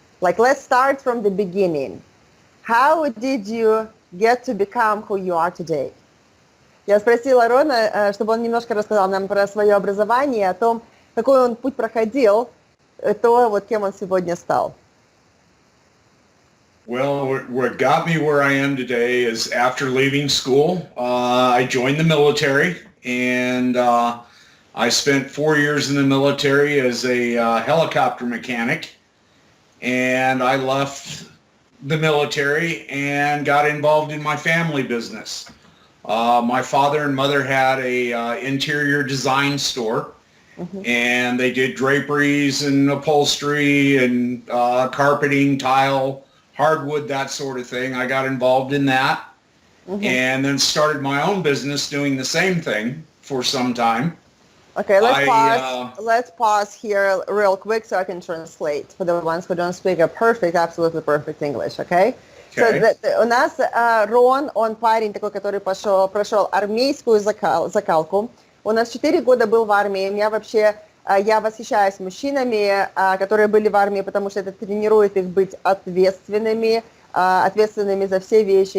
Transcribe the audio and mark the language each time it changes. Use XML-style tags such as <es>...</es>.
<en>Like, let's start from the beginning. How did you get to become who you are today?</en> <ru>Я спросила Рона, чтобы он немножко рассказал нам про свое образование, о том, какой он путь проходил, то вот кем он сегодня стал.</ru> <en>Well, what got me where I am today is after leaving school, I joined the military, and I spent 4 years in the military as a helicopter mechanic, and I left the military and got involved in my family business. My father and mother had a interior design store, and they did draperies and upholstery and carpeting, tile, hardwood, that sort of thing. I got involved in that, and then started my own business doing the same thing for some time. Okay, let's pause here real quick so I can translate for the ones who don't speak a absolutely perfect English, okay?</en> <ru>So у нас Рон, он парень такой, который прошел армейскую закалку. У нас 4 года был в армии. Я восхищаюсь мужчинами, которые были в армии, потому что это тренирует их быть ответственными за все вещи.</ru>